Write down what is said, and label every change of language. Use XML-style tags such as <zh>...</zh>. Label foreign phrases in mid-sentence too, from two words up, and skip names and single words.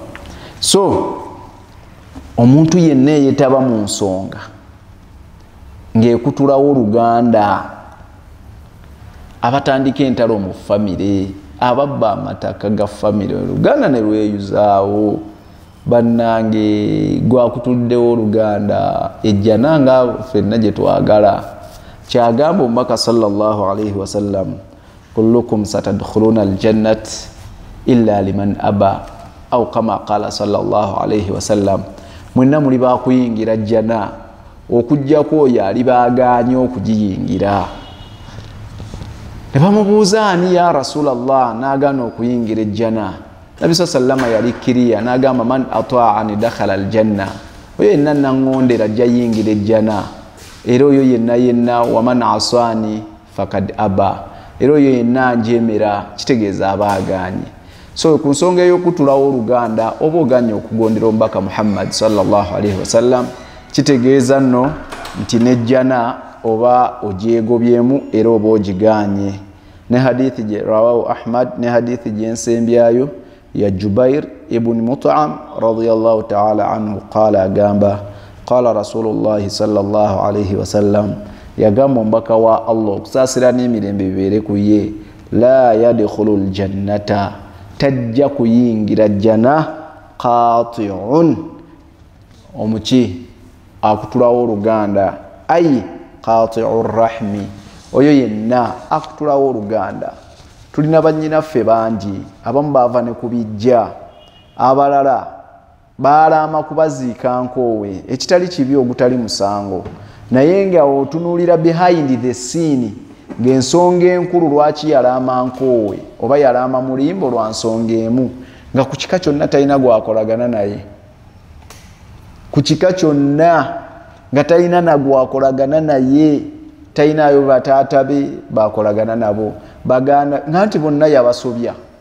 <lg>So omuntu yenna yeetaba mu nsonga ng'ekutulawo oluganda, abatandika entalo mu famire, ababba amataka ga famire, oluganda ne lweyuzaawo. Bannange gwakutuddewo oluganda, ejjana nga ffenna gye twagala. Kyagamba omubaka</lg> <ar>صلى الله عليه وسلم كلكم ستدخلون الجنة إلا من أبى أو كما قال صلى الله عليه وسلم,</ar> <lg>mwenna muli bakuyingira jjana okujjako oyo ali baaganye okugiyingira. Ne bamubuuza ani</lg> <ar>يا رسول الله,</ar> <lg>n'agaana okuyingira ejjana. Nabi sallama yali kiriya n'agamba</lg> <ar>من أطاعني دخل الجنة,</ar> <lg>oyo yenna naŋŋondera ajja yingira ejjana. Era oyo yenna</lg> <ar>ومن عصاني فقد أبى,</ar> <lg>era oyo yenna njemera, kitegeeza abaaganye. So ku nsonga ey'okutulawo oluganda oba oganye okugondera omubaka Muhammad</lg> <ar>صلى الله عليه وسلم,</ar> <lg>kitegeeza nno nti nejjana oba ogyegobyemu era oba ogiganye. Ne hadithi gye rawahu Ahmad, ne hadithi gyensembyayo ya Jubair ibn Mut'am</lg> <ar>رضي الله تعالى عنه قال, agamba قال رسول الله صلى الله عليه وسلم,</ar> <lg>yagamba omubaka wa Allah okusaasira n'emirembe bibeere ku ye,</lg> <ar>لا يدخل الجنة,</ar> <lg>tajja kuyingira jjana qati'un, omuki akutulawo oluganda,</lg> <ar>أي قاطع الرحم,</ar> <lg>oyo yenna akutulawo oluganda. Tulina bannyinaffe bangi, abamu baava ne kubijja, abalala baalama kubaziika nkoowe, ekitali kibi ogutali musango, naye nga otunuulira</lg> <en>behind the scene</en> <lg>ng'ensonga enkulu lwaki yalaama nkoowe oba yalaama mulimbo lwa nsonga emu, nga ku kika kyonna talina gwakolagana naye, ku kika kyonna nga talina nagwakolagana naye, talinayo bataata be bakolagana nabo, baganda nga nti bonna yabasobya,</lg>